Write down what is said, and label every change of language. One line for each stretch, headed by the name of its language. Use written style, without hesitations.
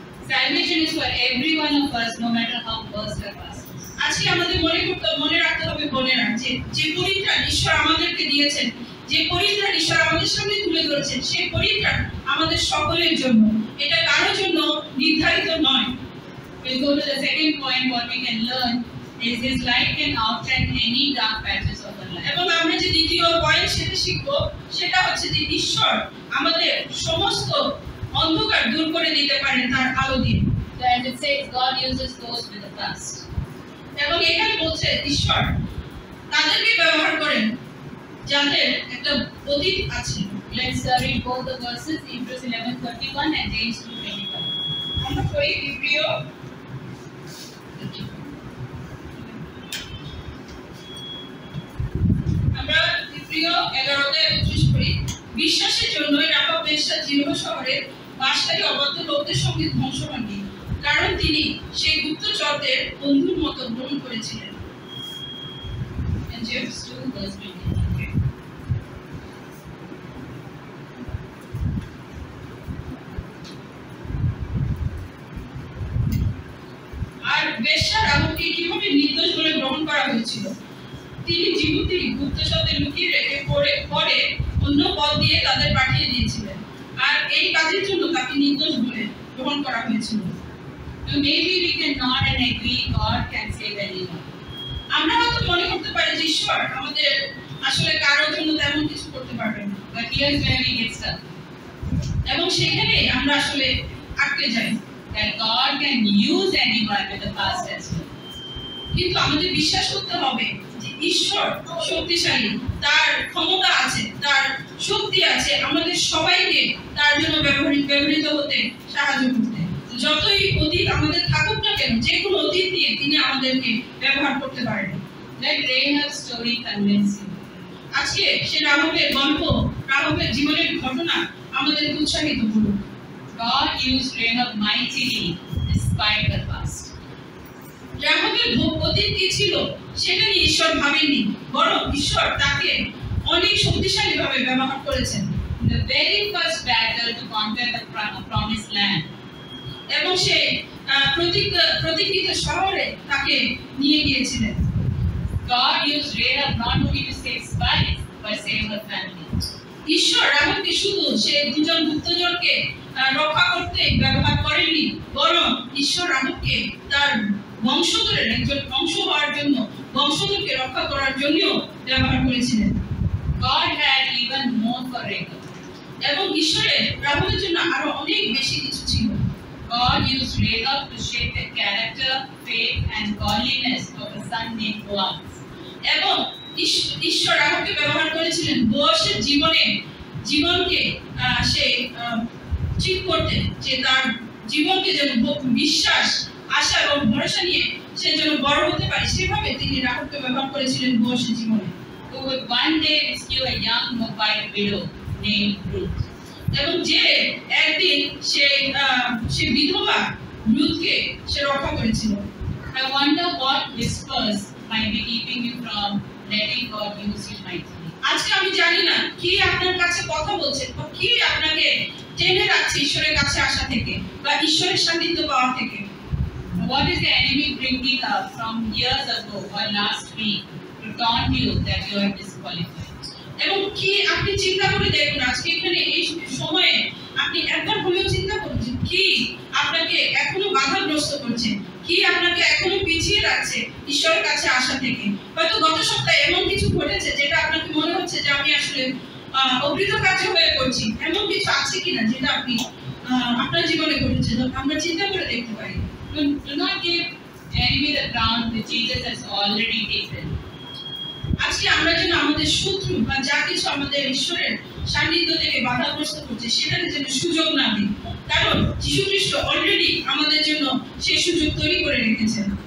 English: Salvation is for every one of us, no matter how worst our past.
Bangla: আজকে আমাদের মনে রাখতে হবে বোনেরা, যে পরিত্রাণ ঈশ্বর আমাদেরকে দিয়েছেন, যে পরিত্রাণ ঈশ্বর আমাদের সামনে তুলে ধরেছেন, সেই পরিত্রাণ আমাদের সকলের জন্য, এটা কারোর জন্য নির্ধারিত নয়।
English: We'll go to the second point. What we can learn is His light can outshine any dark patches of our life.
Bangla: এবং আমরা যে দ্বিতীয় পয়েন্ট সেটা শিখবো, সেটা হচ্ছে যে ঈশ্বর আমাদের সমস্ত অন্ধকার দূর করে দিতে পারেন তার আলো দিয়ে।
English: So as it says, God uses those with the past.
Bangla: এবং এখানে বলছে ঈশ্বর তাদেরকে ব্যবহার করেন যাদের একটা অতীত আছে।
English: Let's read both the verses, Hebrews 11:31 and James 2:25.
Bangla: আমরা পড়ি ইব্রিয় আমরা ইব্রিয় 11:31 পড়ি। বিশ্বাসের জন্যই রাহাব বেশ্যা জিরহ শহরে বাসকারী অবাধ্য লোকদের সঙ্গে ধ্বংস হননি, কারণ তিনি সেই গুপ্তচরদের বন্ধুর মতো গ্রহণ করেছিলেন।
English: James 2:25.
Bangla: আর বেশ্যা রাহাবকে কিভাবে নির্দোষ বলে গ্রহণ করা হয়েছিল, তিনি জীবতী গুপ্তচরদের লুকিয়ে রেখে পরে অন্য পথ দিয়ে তাদের পাঠিয়ে দিয়েছিলেন, আর এই কাজের জন্য তাকে নির্দোষ বলে গ্রহণ করা হয়েছিল।
English: So maybe we can nod and agree God can save anyone.
Bangla: আমরা হয়তো মনে করতে পারি যে ঈশ্বর আমাদের আসলে কারোর জন্য তেমন কিছু করতে পারবেন না,
English: But here's where we get stuck.
Bangla: এবং সেখানে আমরা আসলে আটকে যাই।
English: That God can use anyone with the past as well.
Bangla: কিন্তু আমাদের বিশ্বাস করতে হবে যে ঈশ্বর শক্তিশালী, তার ক্ষমতা আছে, তার শক্তি আছে আমাদের সবাইকে তার জন্য ব্যবহৃত হতে সাহায্য করতে। যতই অতীত আমাদের থাকুক না কেন, যে কোনো অতীত নিয়ে তিনি আমাদেরকে ব্যবহার করতে পারেন।
English: Let Rahab's story convince you.
Bangla: আজকে সে রাহাবের গল্প, রাহাবের জীবনের ঘটনা আমাদের উৎসাহিত করুক।
English: God used Rahab mightily despite her past.
Bangla: রাহাবের অতীত কি ছিল সেটা নিয়ে ঈশ্বর ভাবেননি, বরং ঈশ্বর তাকে অনেক শক্তিশালীভাবে ব্যবহার করেছেন।
English: The very first battle to conquer the promised land.
Bangla: এবং সে প্রতিকৃত শহরে তাকে নিয়ে গিয়েছিলেন।
English: God used Rahab not only to save spies, but save her family.
Bangla: ঈশ্বর এমনকি শুধু সে দুজন গুপ্তচরকে রক্ষা করতে ব্যবহার করেননি, বরং ঈশ্বর আমাকে তার বংশধরের একজন অংশ হওয়ার জন্য, বংশধরকে রক্ষা করার জন্য ব্যবহার করেছিলেন।
English: God had even more for Rahab.
Bangla: এবং ঈশ্বরের রাহাবের জন্য আরো অনেক বেশি কিছু ছিল।
English: God used Rahab to shape the character, faith, and godliness of a son named Boaz.
Bangla: এবং ঈশ্বর রাহাবকে ব্যবহার করেছিলেন বোয়াসের জীবনকে সে ঠিক করতে, যে তার জীবনকে যেন বিশ্বাস, আশা এবং ভরসা নিয়ে সে যেন বড় হতে পারে, সেভাবে তিনি রাহাবকে ব্যবহার করেছিলেন বোয়াসের জীবনে।
English: Who would one day rescue a young Moabite widow named Ruth.
Bangla: এবং যে একদিন সে বিধবা রুথকে সে রক্ষা করেছিল।
English: I wonder what whispers might be keeping you from letting God use you mightily.
Bangla: আজকে আমি জানি না কি আপনার কাছে কথা বলছে, বা কি আপনাকে টেনে রাখছে ঈশ্বরের কাছে আসা থেকে বা ঈশ্বরের সান্নিধ্য পাওয়া থেকে।
English: What is the enemy bringing up from years ago or last week to taunt you that you are disqualified?
Bangla: এবং কি আপনি চিন্তা করে দেখুন, আজকে এখানে এই সময়ে আপনি একবার হলেও চিন্তা করুন যে কি আপনাকে এখনো বাধাগ্রস্ত করছে, কি আপনাকে এখনো পিছিয়ে রাখছে ঈশ্বরের কাছে আসা থেকে। হয়তো গত সপ্তাহে এমন কিছু ঘটেছে যেটা আপনাকে মনে হচ্ছে যে আমি আসলে অকৃতকার্য হয়ে পড়ছি। এমন কিছু আছে কিনা যেটা আপনি আপনার জীবনে ঘটেছে? আমরা চিন্তা করে দেখতে পারি।
English: Do not give enemy the ground which Jesus has already taken.
Bangla: আজকে আমরা যেন আমাদের শত্রু বা যা কিছু আমাদের ঈশ্বরের সান্নিধ্য থেকে বাধাগ্রস্ত করছে সেটাকে যেন সুযোগ না দিই, কারণ যীশু খ্রিস্ট অলরেডি আমাদের জন্য সেই সুযোগ তৈরি করে রেখেছেন।